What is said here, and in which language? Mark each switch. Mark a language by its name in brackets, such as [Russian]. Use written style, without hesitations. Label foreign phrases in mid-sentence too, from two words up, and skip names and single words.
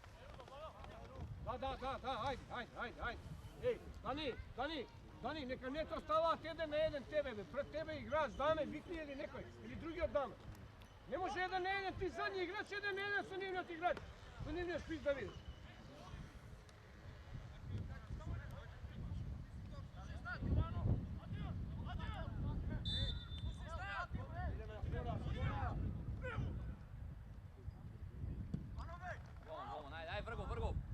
[Macedonian] Да, айде. Ей, Дани, нека не то става [Serbian] jedan на jedan [Macedonian] тебе, бе. Пред тебе играч, даме, викни или некој, или другиот даме. Не може [Serbian] jedan на jedan, [Macedonian] ти задни играч, [Serbian] jedan на jedan [Macedonian] со нивниот играч. Со нивниот шпиц да видиш. Vrgo.